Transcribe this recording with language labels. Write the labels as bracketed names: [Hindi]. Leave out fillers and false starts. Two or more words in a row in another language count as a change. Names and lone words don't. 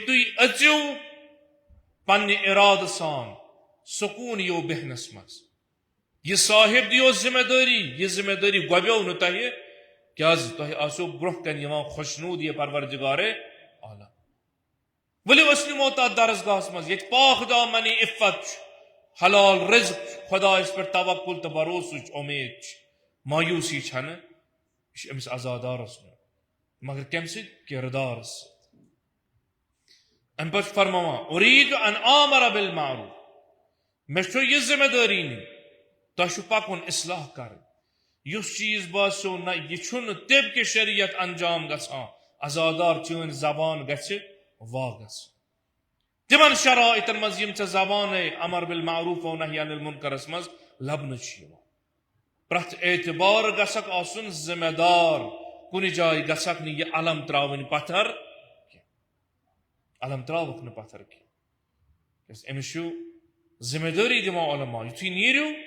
[Kashmiri] تُہۍ أژِو پننہِ ارادٕ سان سکوٗن یِیو بیہنس منٛز یہ صاحب دیو ذمہ دٲری یہ ذمہ دٲری گۄبیو نہٕ تۄہہِ کیازِ تۄہہِ آسیو برونٛہہ کنہِ یِوان خوشنوٗد یہِ پروردگارے عالم ؤلِو أسۍ نِمو تتھ درسگاہس منٛز ییٚتہِ پاک دامنی عفت چھُ حلال رزق چھُ خۄدایس پٮ۪ٹھ توکُل تہٕ بروسٕچ اُمید چھِ مایوٗسی چھنہٕ یہِ چھُ أمِس عزادارس منٛز مگر کمہِ سۭتۍ کردارس سۭتۍ امہِ پتہٕ چھُ فرماوان [Arabic] اُریٖدُ ان آمر بالمعروف [Kashmiri] مےٚ چھُ یہِ ذمہ دٲری نِنۍ تۄہہِ چھُ پکُن اصلاح کرٕنۍ یُس چیٖز باسیو نہ یہِ چھُنہٕ طبقہِ شریعت انجام گژھان عزادار چٲنۍ زبان گژھِ واہ گژھٕنۍ تِمن شرائطن منٛز یِم ژےٚ زبانے [Arabic] امر بالمعروف و نہی عن المنکرس [Kashmiri] منٛز لبنہٕ چھِ یِوان پرٛٮ۪تھ اعتبار گژھکھ آسُن ذمہ دار کُنہِ جایہِ گژھکھ نہٕ یہِ علم تراوٕنۍ پتھر کینٛہہ علم تراوکھ نہٕ پتھر کینٛہہ کیٛازِ أمِس چھُ ذمہ دٲری دِوان علما یُتھُے نیٖرِو